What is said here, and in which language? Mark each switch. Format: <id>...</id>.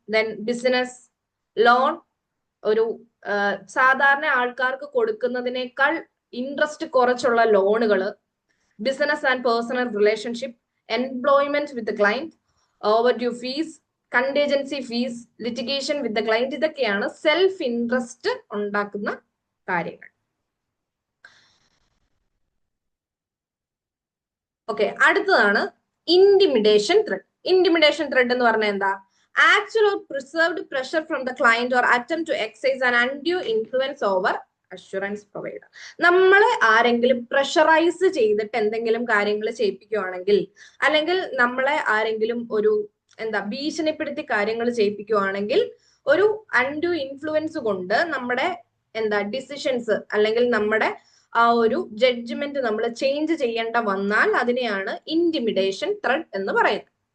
<ml>Then business loan, ഒരു സാധാരണ ആൾക്കാർക്ക് കൊടുക്കുന്നതിനേക്കാൾ ഇൻട്രസ്റ്റ് കുറച്ചുള്ള ലോണുകൾ, business and personal relationship, employment with client, ഓവർഡ്യൂ fees, contingency fees, litigation with the client, ഇതൊക്കെയാണ് self interest ഉണ്ടാക്കുന്ന കാര്യങ്ങൾ. ഓക്കെ, അടുത്തതാണ് ഇന്റിമിഡേഷൻ ത്രെഡ്. ഇന്റിമിഡേഷൻ ത്രെഡ് എന്ന് പറഞ്ഞാൽ എന്താ?</ml> <en>Actual or preserved pressure from the client or attempt to exercise an undue influence over assurance provider.</en> <ml>നമ്മളെ ആരെങ്കിലും pressurise ചെയ്തിട്ട് എന്തെങ്കിലും കാര്യങ്ങൾ ചെയ്യിപ്പിക്കുവാണെങ്കിൽ, അല്ലെങ്കിൽ നമ്മളെ ആരെങ്കിലും ഒരു ഭീഷണിപ്പെടുത്തി കാര്യങ്ങൾ ചെയ്യിപ്പിക്കുവാണെങ്കിൽ, ഒരു അൺഡ്യൂ ഇൻഫ്ലുവൻസ് കൊണ്ട് നമ്മുടെ ഡിസിഷൻസ് അല്ലെങ്കിൽ നമ്മുടെ ആ ഒരു ജഡ്ജ്മെന്റ് നമ്മൾ ചേഞ്ച് ചെയ്യേണ്ട വന്നാൽ അതിനെയാണ് ഇന്റിമിഡേഷൻ ത്രെഡ് എന്ന് പറയുന്നത്.</ml>